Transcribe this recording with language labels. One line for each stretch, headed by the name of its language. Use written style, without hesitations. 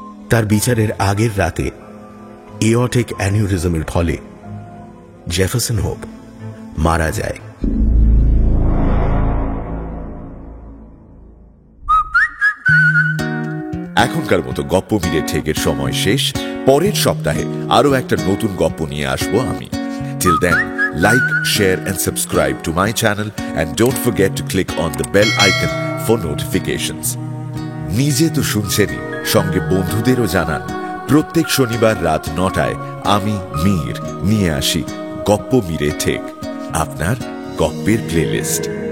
Bangla: তার বিচারের আগের রাতে এওর্টিক অ্যানিউরিজমের ফলে জেফারসন হোপ মারা যায়। এখনকার মতো গপ্প মিলে ঠেকের সময় শেষ। পরের সপ্তাহে আরো একটা নতুন গপ্প নিয়ে আসবো আমি।
English: Till then, like, share and subscribe to my channel and don't forget to click on the bell icon for notifications.
Bangla: নিজে তো শুনছেনই, সঙ্গে বন্ধুদেরও জানান। প্রত্যেক শনিবার রাত 9টায় আমি মীর নিয়ে আসি গপ্প মিলে ঠেক, আপনার গপ্পের প্লেলিস্ট।